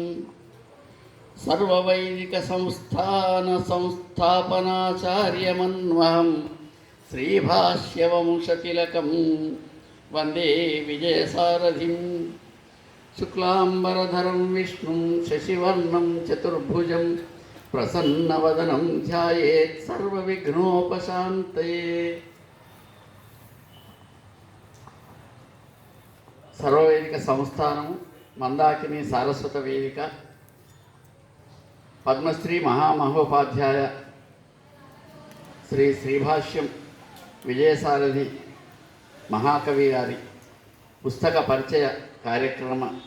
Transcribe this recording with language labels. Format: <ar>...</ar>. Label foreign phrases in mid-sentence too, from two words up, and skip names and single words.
<sa>सर्ववैदिक संस्थान संस्थापनाचार्यमन्वहं श्रीभाष्यवंशतिलकं वन्दे विजयसारथिं शुक्लाम्बरधरं विष्णुं शशिवर्णं चतुर्भुजं प्रसन्नवदनं ध्यायेत् सर्वविघ्नोपशान्तये।</sa> <te>सर्ववेदिक संस्थानము మందాకిని సారస్వత వేదిక పద్మశ్రీ మహామహోపాధ్యాయ శ్రీ శ్రీభాష్యం విజయసారథి మహాకవి గారి పుస్తక పరిచయ కార్యక్రమ</te>